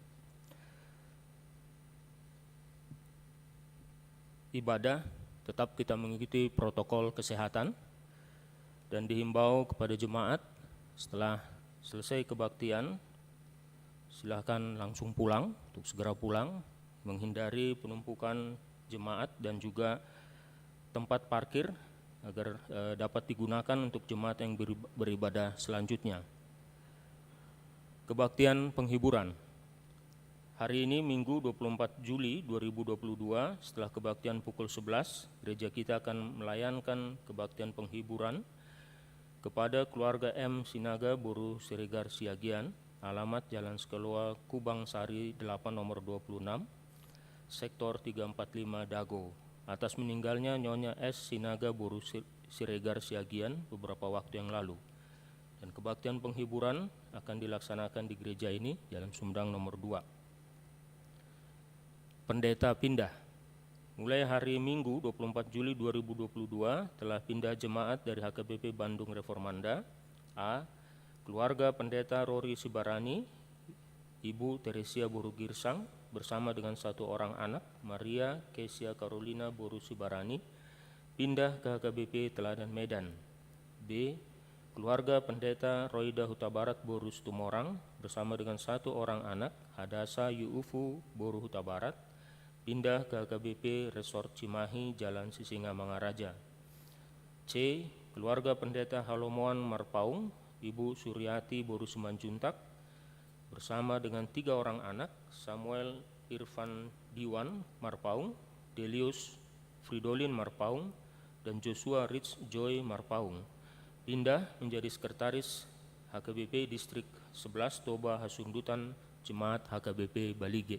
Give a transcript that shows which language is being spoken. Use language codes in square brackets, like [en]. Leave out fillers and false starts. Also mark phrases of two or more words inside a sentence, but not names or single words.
[id] Ibadah tetap kita mengikuti protokol kesehatan dan dihimbau kepada jemaat setelah selesai kebaktian silakan langsung pulang, untuk segera pulang, menghindari penumpukan jemaat dan juga tempat parkir agar dapat digunakan untuk jemaat yang beribadah selanjutnya. Kebaktian penghiburan. Hari ini Minggu 24 Juli 2022, setelah kebaktian pukul 11, gereja kita akan melayankan kebaktian penghiburan kepada keluarga M. Sinaga Boru Siregar Siagian, alamat Jalan Sekeloa, Kubang Sari 8 nomor 26, sektor 345 Dago, atas meninggalnya Nyonya S. Sinaga Boru Siregar Siagian beberapa waktu yang lalu. Dan kebaktian penghiburan akan dilaksanakan di gereja ini, Jalan Sumedang nomor 2. Pendeta pindah. Mulai hari Minggu 24 Juli 2022 telah pindah jemaat dari HKBP Bandung Reformanda. A. Keluarga Pendeta Rory Sibarani, Ibu Teresia Boru Girsang bersama dengan satu orang anak, Maria Kesia Carolina Boru Sibarani, pindah ke HKBP Teladan Medan. B. Keluarga Pendeta Roida Huta Barat Boru Tumorang bersama dengan satu orang anak, Hadasa Yuufu Boru Huta Barat, pindah ke HKBP Resort Cimahi, Jalan Sisingamangaraja. C. Keluarga Pendeta Halomoan Marpaung, Ibu Suryati Boru Simanjuntak, bersama dengan 3 orang anak, Samuel Irfan Diwan Marpaung, Delius Fridolin Marpaung, dan Joshua Rich Joy Marpaung, pindah menjadi sekretaris HKBP Distrik 11 Toba Hasungdutan Jemaat HKBP Balige.